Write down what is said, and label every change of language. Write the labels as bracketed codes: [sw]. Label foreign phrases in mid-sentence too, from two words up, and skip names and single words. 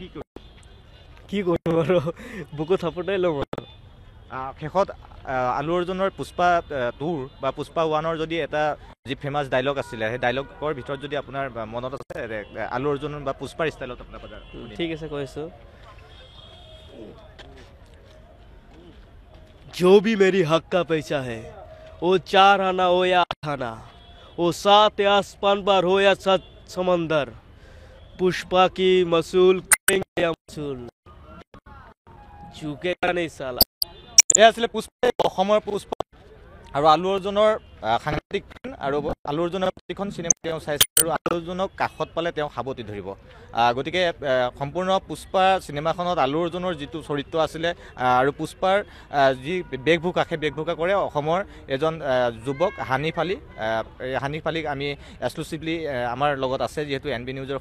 [as] কি কৰিম আৰু বুকুত থাপতাই ল'ম শেষত আলু অৰ্জুনৰ পুষ্পা 2 বা পুষ্পা 1ৰ যদি এটা যি [en] famous dialogue [as] আছিলে সেই ডাইলগৰ ভিতৰত যদি আপোনাৰ মনত আছে আলু অৰ্জুন বা পুষ্পাৰ ষ্টাইলত আপোনাৰ ঠিক আছে কৈছোঁ [hi] जो भी मेरी हक का पैसा है वो 4 आना हो या 8 आना वो 7 आसमान पर हो या 7 समंदर पुष्पा की मसूल करेंगे या मसूल झुकेगा नहीं साला [as] এই আছিলে পুষ্পা অসমৰ পুষ্পা আৰু আলু অৰ্জুনৰ সাংঘাতিক আৰু আলু অৰ্জুনৰ প্ৰতিখন চিনেমা তেওঁ চাইছে আৰু আলু অৰ্জুনক কাষত পালে তেওঁ সাৱতি ধৰিব গতিকে সম্পূৰ্ণ পুষ্পা চিনেমাখনত আলু অৰ্জুনৰ যিটো চৰিত্ৰ আছিলে আৰু পুষ্পাৰ যি বেশভূষা সেই বেশভূষা কৰে অসমৰ এজন যুৱক হানিফ আলীক আমি এক্সক্লুচিভলি আমাৰ লগত আছে যিহেতু এনবি নিউজৰ